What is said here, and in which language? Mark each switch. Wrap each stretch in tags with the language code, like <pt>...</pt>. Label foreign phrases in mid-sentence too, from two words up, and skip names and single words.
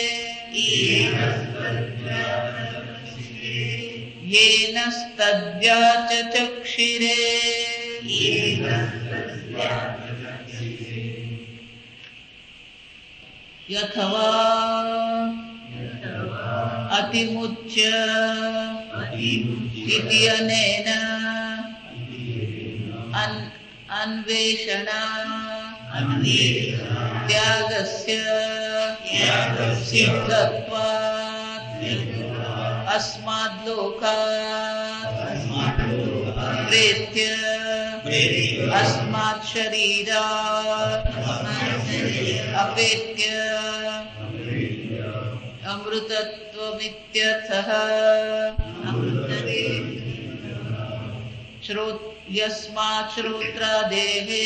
<sa>યેનસ્તદ્વ્યાચચક્ષિરે યથવા અતિમુચ્ય ઇતિ અનેન અન્વેષણા ત્યાગસ્ય સિદ્ધત્વાत् अस्माद् लोकात् प्रेत्य अस्मात् शरीरात् अपेत्य अमृतत्वमित्यर्थः यस्मात् श्रोत्रादेः</sa>